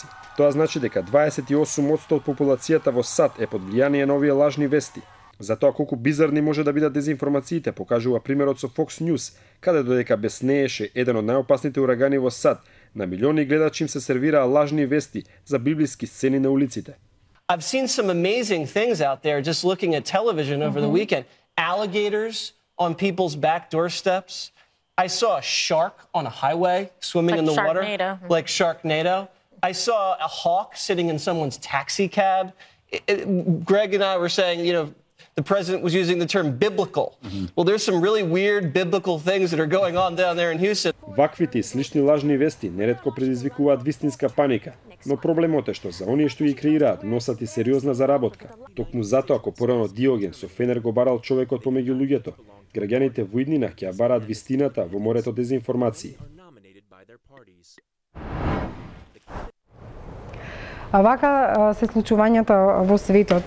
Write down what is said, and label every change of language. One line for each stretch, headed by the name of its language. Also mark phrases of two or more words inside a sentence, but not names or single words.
Macedonian: Тоа значи дека 28% од популацијата во САД е под влијание на овие лажни вести. Затоа колку бизарни може да бидат дезинформациите, покажува примерот со Fox News, каде додека беснееше еден од најопасните урагани во САД, на милиони гледачи им се сервираа лажни вести за библиски сцени на улиците.
English: I've seen some amazing things out there just looking at television over the weekend. Alligators on people's back doorsteps. I saw a shark on a highway swimming like in the water. Like Sharknado. I saw a hawk sitting in someone's taxi cab. Greg and I were saying, you know, the president was using the term biblical. Well, there's some really weird biblical things that are going on down there in Houston.
Macedonian: Ваквите и слични лажни вести неретко предизвикуваат вистинска паника. Но проблемот е што за оние што ги креираат носат и сериозна заработка. Токму затоа ако порано Диоген со фенер го барал човекот помеѓу луѓето, граѓаните во иднина ќе ја бараат вистината во морето дезинформации. А вака се случувањата во светот.